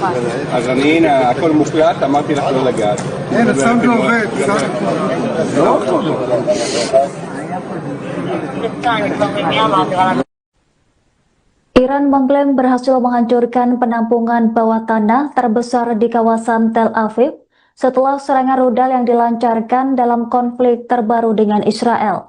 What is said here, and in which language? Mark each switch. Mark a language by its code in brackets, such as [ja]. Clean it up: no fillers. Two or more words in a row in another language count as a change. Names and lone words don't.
[he] אז אני, הנה, הכל מוקלט, אמרתי לך לא לגעת. אין, הסאונד לא עובד. לא יכול. [id] Iran mengklaim berhasil menghancurkan penampungan bawah tanah terbesar di kawasan Tel Aviv setelah serangan rudal yang dilancarkan dalam konflik terbaru dengan Israel.